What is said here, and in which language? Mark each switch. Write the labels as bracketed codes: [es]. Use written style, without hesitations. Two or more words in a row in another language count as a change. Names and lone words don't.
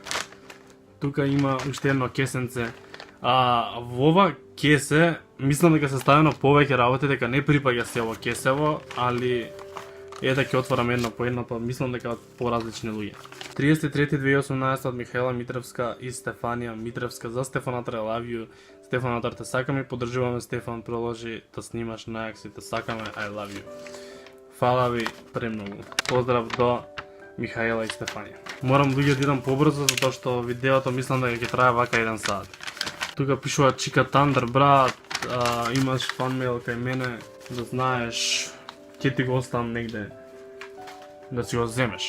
[mk] Тука има уште едно кесенце. Во ова кесе, мислам дека се ставено повеќе работи, дека не припаѓа се ово кесево, али да ќе отворам едно по едно, па мислам дека од поразлични луѓе. 33.2018 од Михаела Митревска и Стефанија Митревска за Стефанатор, [en] I love you. [mk] Стефанатор, те сакаме и поддржуваме. Стефан, продолжи да снимаш најак, те сакаме, [en] I love you. [mk] Фала ви премногу. Поздрав до Михаела и Стефанија. Морам луѓе да идам побрзо, затоа што видеото мислам дека ќе трае вака 1 сат. Тука пишува Чика Тандер, брат, имаш фанмейл кај мене, да знаеш, ќе ти го оставам негде да си го земеш.